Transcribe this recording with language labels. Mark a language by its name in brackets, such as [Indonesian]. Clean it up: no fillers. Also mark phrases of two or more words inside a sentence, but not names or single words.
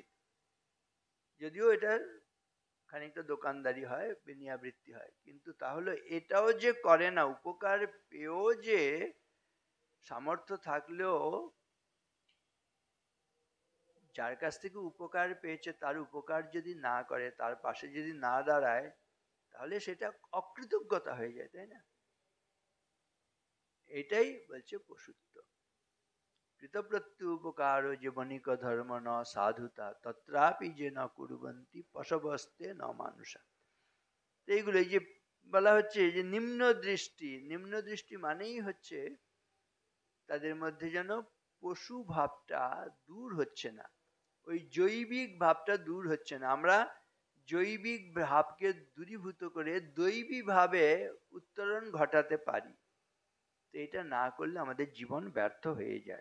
[Bangla] যদিও এটা খানিকটা দোকানদারি হয়, বেনিয়াবৃত্তি হয়, কিন্তু তাহলে এটাও যে করে না, উপকার পেয়েও যে সামর্থ্য থাকলেও যার কাছ থেকে উপকার পেয়েছে তার উপকার যদি না করে, তার পাশে যদি না দাঁড়ায়, তাহলে সেটা অকৃতজ্ঞতা হয়ে যায়, তাই না? এটাই বলছে পশুত্ব। [Sanskrit] কৃতপ্রত্যুপকার যে বণিক ধর্ম ন সাধুতা তত্রাপি যে ন কুর্বন্তি পশবস্তে ন মানুষা। [Bangla] এইগুলো এই যে বলা হচ্ছে যে নিম্ন দৃষ্টি, নিম্ন দৃষ্টি মানেই হচ্ছে তাদের মধ্যে যেন পশু ভাবটা দূর হচ্ছে না, ওই জৈবিক ভাবটা দূর হচ্ছে না। আমরা জৈবিক ভাবকে দূরীভূত করে দৈবী ভাবে উত্তরণ ঘটাতে পারি, তো এটা না করলে আমাদের জীবন ব্যর্থ হয়ে যায়।